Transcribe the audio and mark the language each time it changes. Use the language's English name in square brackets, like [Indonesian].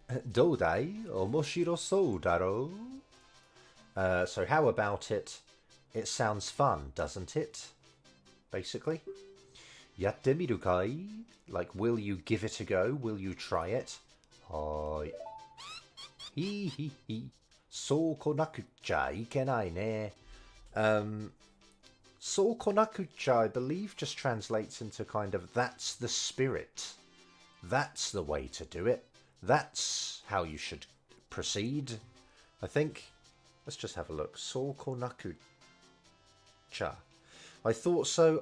[Japanese] Dodai omoshiro sou daro. [English] So how about it? It sounds fun, doesn't it? Basically. [Japanese] Yatte miru kai? [English] Like, will you give it a go? Will you try it? [Japanese] はーい。ひひひ。そうこなくちゃいけないね。そうこなくちゃ, [English] I believe, just translates into kind of, that's the spirit. That's the way to do it. That's how you should proceed. I think. Let's just have a look. [Japanese] So ko naku cha. [English] I thought so.